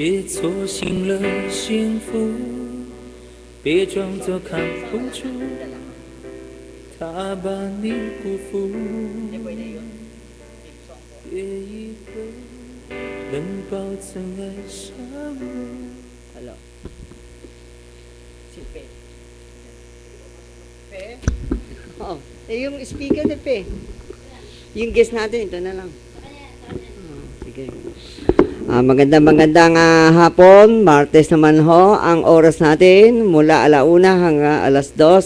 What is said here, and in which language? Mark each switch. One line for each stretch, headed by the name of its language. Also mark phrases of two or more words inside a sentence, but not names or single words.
Chinese: 错信了幸福，别装作看不出，他把你辜负。别以为能保证爱上我。
Filipino: Hello. Si Pe. Pe? Oh, yung speaker ni Pe. Yung guest natin, ito na lang. Sige. Magandang hapon, Martes naman ho, ang oras natin mula 1:00 hanggang 2:00.